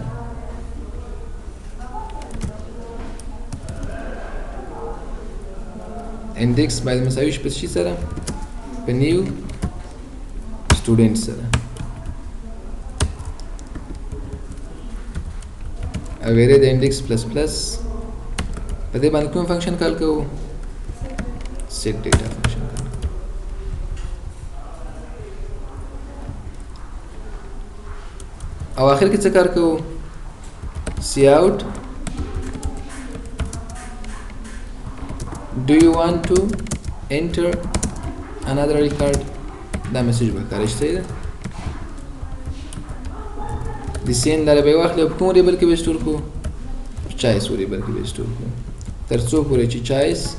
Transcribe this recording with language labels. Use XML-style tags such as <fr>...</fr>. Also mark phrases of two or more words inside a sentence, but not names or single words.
<ps>انډیکس باید مساوي شي په شي سره په</ps> <en>new student</en> <ps>سره او ارې د</ps> <en>index plus plus</en> <ps>په دې باندې کوم فنکشن کال کوو</ps> <en>set data</en> <ps>فنکشن او آخر کې څه کار کوو cout</ps> <en>do you want to enter another record</en> <ps>دا میسج به کارش صحیح ده د سین لاره به واخلو په کوم وریبل کې به سټور کړو چایس وریبل کې به سټور کړو تر څو پورې چې چایس</ps>